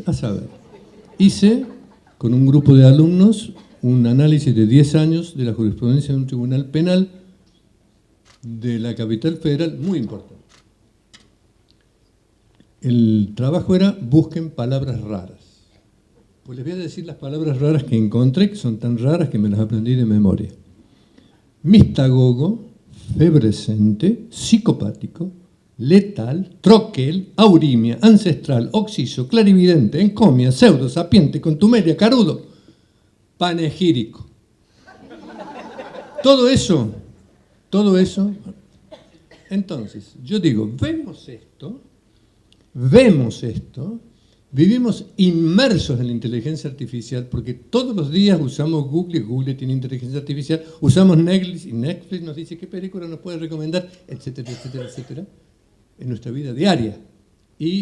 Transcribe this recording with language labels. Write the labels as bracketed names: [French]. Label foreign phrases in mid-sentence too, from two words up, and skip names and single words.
[Spanish] A saber, hice con un grupo de alumnos un análisis de 10 años de la jurisprudencia de un tribunal penal de la capital federal, muy importante. El trabajo era busquen palabras raras. Pues les voy a decir las palabras raras que encontré, que son tan raras que me las aprendí de memoria. Mistagogo, febrescente, psicopático, letal, troquel, aurimia, ancestral, oxiso, clarividente, encomia, pseudo, sapiente, contumelia, carudo, panegírico. Todo eso. Entonces, yo digo, vemos esto, vivimos inmersos en la inteligencia artificial porque todos los días usamos Google, y Google tiene inteligencia artificial, usamos Netflix, y Netflix nos dice qué película nos puede recomendar, etcétera, etcétera, etcétera, en nuestra vida diaria.